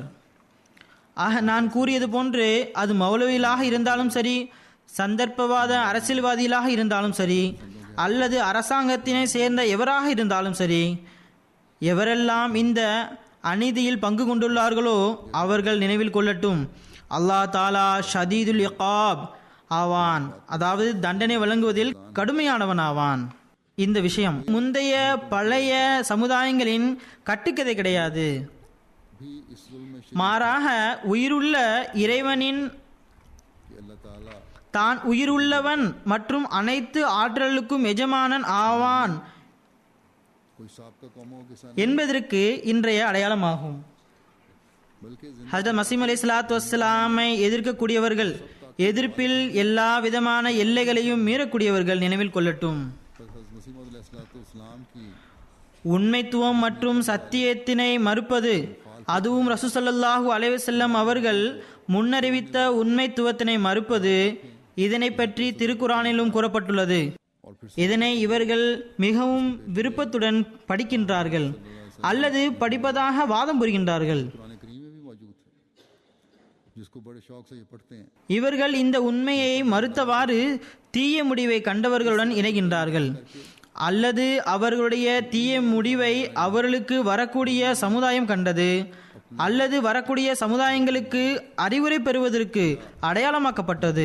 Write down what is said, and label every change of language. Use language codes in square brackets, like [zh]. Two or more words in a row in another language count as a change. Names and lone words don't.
[ta] ஆக நான் கூறியது போன்று அது மௌலவிகளாக இருந்தாலும் சரி, சந்தர்ப்பவாத அரசியல்வாதிகளாக இருந்தாலும் சரி, அல்லது அரசாங்கத்தினை சேர்ந்த எவராக இருந்தாலும் சரி, எவரெல்லாம் இந்த அநீதியில் பங்கு கொண்டுள்ளார்களோ அவர்கள் நினைவில் கொள்ளட்டும், [ar] الله تعالى شديد العقاب [ta] ஆவான், அதாவது தண்டனை வழங்குவதில் கடுமையானவன் ஆவான். இந்த விஷயம் முந்தைய பழைய சமுதாயங்களின் கட்டுக்கதை கிடையாது. [hi] भी इस जुल्म में [ta] மாறாக உயிருள்ள இறைவனின் [ar] الله تعالى [ta] தான் உயிருள்ளவன் மற்றும் அனைத்து ஆற்றலுக்கும் எஜமானன் ஆவான் [hi] कोई साबका कौमों के साथ [ta] என்பதற்கு இன்றைய அடையாளமாகும். [hi] बल्कि [ta] ஹஜ்ரத் மசீம் [ar] عليه الصلاة والسلام [ta] எதிர்க்கக்கூடியவர்கள் எதிர்ப்பில் எல்லா விதமான எல்லைகளையும் மீறக்கூடியவர்கள் நினைவில் கொள்ளட்டும். [hi] हज़रत मसीह मौद अलैहिस्सलाम की [ta] உண்மைத்துவம் மற்றும் சத்தியத்தினை மறுப்பது, அதுவும் ரசூல் [ar] صلى الله عليه وسلم [ta] அவர்கள் முன்னறிவித்த உண்மைத்துவத்தினை மறுப்பது, இதனை பற்றி திருக்குரானிலும் கூறப்பட்டுள்ளது. இதனை இவர்கள் மிகவும் விருப்பத்துடன் படிக்கின்றார்கள் அல்லது படிப்பதாக வாதம் புரிகின்றார்கள். [hi] कुरान करीम में भी मौजूद है, जिसको बड़े शौक से ये पढ़ते हैं. [ta] இவர்கள் இந்த உண்மையை மறுத்தவாறு தீய முடிவை கண்டவர்களுடன் இணைகின்றார்கள் அல்லது அவர்களுடைய தீய முடிவை அவர்களுக்கு வரக்கூடிய சமுதாயம் கண்டது அல்லது வரக்கூடிய சமுதாயங்களுக்கு அறிவுரை பெறுவதற்கு அடையாளமாக்கப்பட்டது.